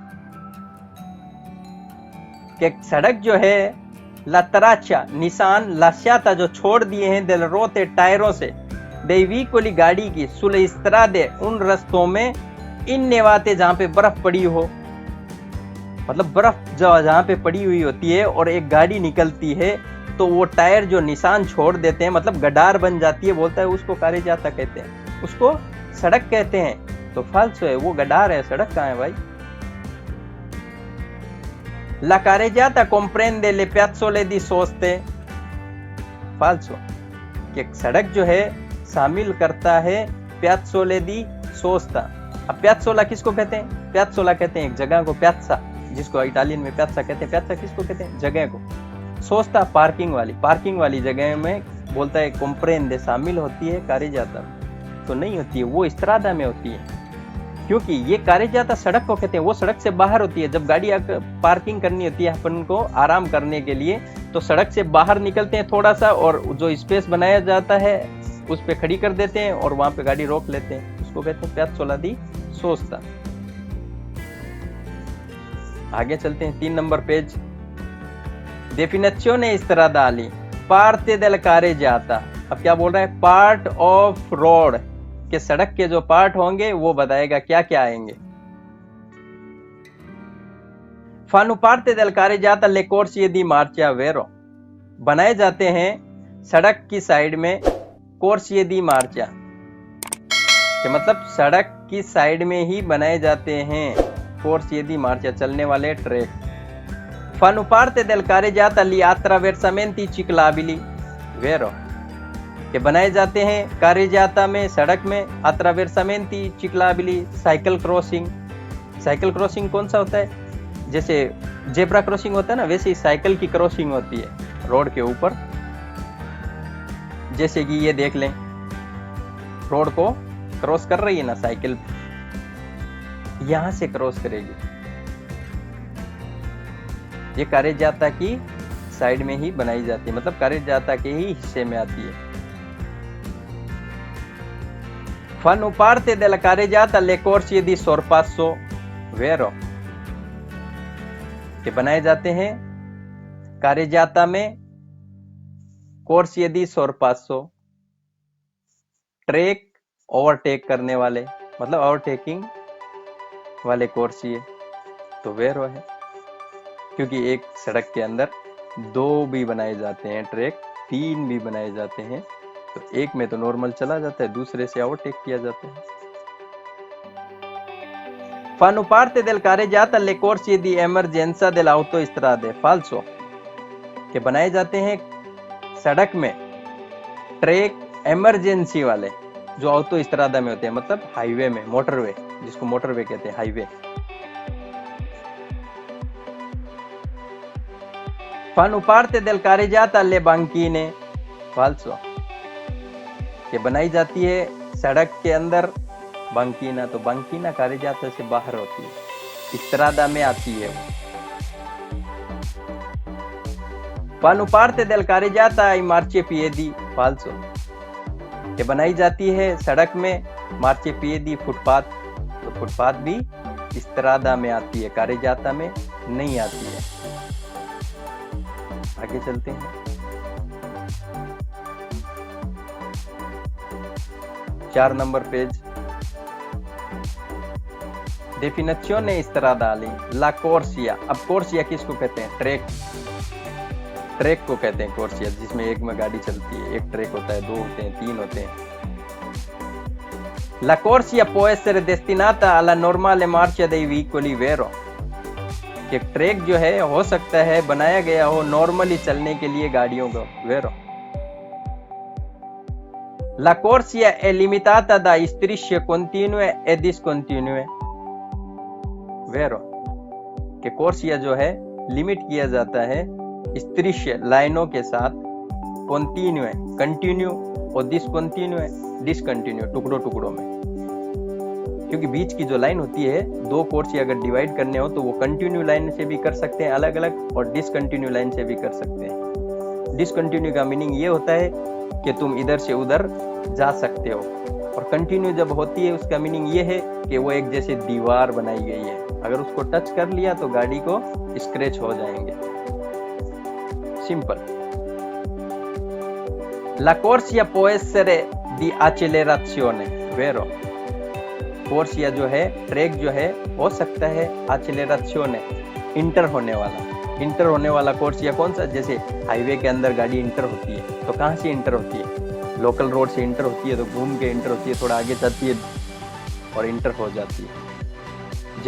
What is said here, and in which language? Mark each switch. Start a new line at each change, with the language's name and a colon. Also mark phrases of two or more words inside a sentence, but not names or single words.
Hindi: कि सड़क जो है
Italian: la traccia
Hindi: निशान lasciata जो छोड़ दिए हैं
Italian: del rote
Hindi: टायरों से,
Italian: dei veicoli
Hindi: गाड़ी की,
Italian: sulle strade
Hindi: उन रास्तों में, innevate जहां पे बर्फ पड़ी हो, मतलब बर्फ जहां पे पड़ी हुई होती है और एक गाड़ी निकलती है तो वो टायर जो निशान छोड़ देते हैं, मतलब गडार बन जाती है, बोलता है उसको carreggiata कहते हैं, उसको सड़क कहते हैं। तो फाल्सो है, वो गडार है, सड़क कहाँ है भाई।
Italian: La carreggiata comprende le piazzole di soste, falso।
Hindi: कि सड़क जो है शामिल करता है
Italian: piazzole di sosta।
Hindi: अब piazzola किसको कहते हैं? piazzola कहते हैं एक जगह को, piazza जिसको इटालियन में piazza कहते हैं। piazza किसको कहते हैं? जगह को। sosta पार्किंग वाली जगह में बोलता है comprende शामिल होती है carreggiata, तो नहीं होती है, वो strada में होती है। क्योंकि ये carreggiata सड़क को कहते हैं, वो सड़क से बाहर होती है। जब गाड़ी पार्किंग करनी होती है अपन को आराम करने के लिए, तो सड़क से बाहर निकलते हैं थोड़ा सा, और जो स्पेस बनाया जाता है उस पे खड़ी कर देते हैं और वहां पे गाड़ी रोक लेते हैं, उसको कहते हैं
Italian: piazzola di sosta।
Hindi: आगे चलते हैं, 3 नंबर पेज।
Italian: definizione stradali, parte del carreggiata।
Hindi: अब क्या बोल रहा है?
English: part of road,
Hindi: के सड़क के जो पार्ट होंगे वो बताएगा क्या क्या आएंगे।
Italian: fanno parte del carreggiata le corsie di marcia, vero।
Hindi: बनाए जाते हैं सड़क की साइड में
Italian: corsie di marcia,
Hindi: कि मतलब सड़क की साइड में ही बनाए जाते हैं
Italian: corsie di marcia,
Hindi: चलने वाले ट्रैक।
Italian: fanno parte del carreggiata gli attraversamenti ciclabili, vero।
Hindi: कि बनाए जाते हैं carreggiata में, सड़क में,
Italian: attraversamenti ciclabili,
English: cycle crossing. cycle crossing
Hindi: कौन सा होता है? जैसे
English: zebra crossing
Hindi: होता है ना, वैसे ही साइकिल की क्रॉसिंग होती है रोड के ऊपर। जैसे कि ये देख लें, रोड को क्रॉस कर रही है ना साइकिल, यहां से क्रॉस करेगी, ये carreggiata की साइड में ही बनाई जाती है, मतलब carreggiata के ही हिस्से में आती है।
Italian: fanno parte della carreggiata le corsie di sorpasso, vero।
Hindi: कि बनाए जाते हैं carreggiata में
Italian: corsie di sorpasso,
English: track overtake
Hindi: करने वाले, मतलब ओवरटेकिंग वाले corsie, तो वेरो है। क्योंकि एक सड़क के अंदर 2 भी बनाए जाते हैं ट्रैक, 3 भी बनाए जाते हैं, तो एक में तो नॉर्मल चला जाता है, दूसरे से ओवरटेक किया जाता है।
Italian: fanno parte del carreggiata le corsie di emergenza dell'autostrade, falso।
Hindi: के बनाए जाते हैं सड़क में
English: track emergency
Hindi: वाले, जो ऑटोस्ट्रादा में होते हैं, मतलब हाईवे में, मोटरवे, जिसको मोटरवे कहते हैं, हाईवे।
Italian: fanno parte del carreggiata le banchine, falso।
Hindi: कि बनाई जाती है सड़क के अंदर बंकीना, तो बंकीना carreggiata से बाहर होती है, स्ट्रादा में आती है वो।
Italian: fanno parte del carreggiata ai marciapiedi, falso।
Hindi: कि बनाई जाती है सड़क में marciapiedi, फुटपाथ, तो फुटपाथ भी स्ट्रादा में आती है, carreggiata में नहीं आती है। आगे चलते हैं, 4 नंबर पेज।
Italian: definizione stradali, la corsia।
Hindi: अब corsia किसको कहते हैं? ट्रैक। ट्रैक को कहते हैं कोर्सिया, जिसमें एक में गाड़ी चलती है, एक ट्रैक होता है, 2 होते हैं, 3 होते हैं।
Italian: La corsia può essere destinata alla normale marcia dei veicoli, vero?
Hindi: कि ट्रैक जो है हो सकता है बनाया गया हो नॉर्मली चलने के लिए गाड़ियों को, vero?
Italian: La corsia è limitata da strisce continue e discontinue, vero?
Hindi: कि कोर्सिया जो है लिमिट किया जाता है स्त्रीष्य लाइनों के साथ,
English: continue continue
Hindi: और डिसकंटिन्यू टुकड़ों टुकड़ों में, क्योंकि बीच की जो लाइन होती है, 2 कोर्सिया अगर डिवाइड करने हो तो वो कंटिन्यू लाइन से भी कर सकते हैं अलग अलग, और डिसकंटिन्यू लाइन से भी कर सकते हैं। डिसकंटिन्यू का मीनिंग ये होता है कि तुम इधर से उधर जा सकते हो, और कंटिन्यू जब होती है उसका मीनिंग ये है कि वो एक जैसे दीवार बनाई गई है, अगर उसको टच कर लिया तो गाड़ी को स्क्रैच हो जाएंगे। सिंपल।
Italian: La corsia può essere di accelerazione, vero?
Hindi: कोर्सिया जो है, ट्रैक जो है, हो सकता है accelerazione, इंटर होने वाला। इंटर होने वाला कोर्सिया कौन सा? जैसे हाईवे के अंदर गाड़ी इंटर होती है तो कहाँ से इंटर होती है? लोकल रोड से इंटर होती है तो घूम के इंटर होती है, थोड़ा आगे जाती है और इंटर हो जाती है।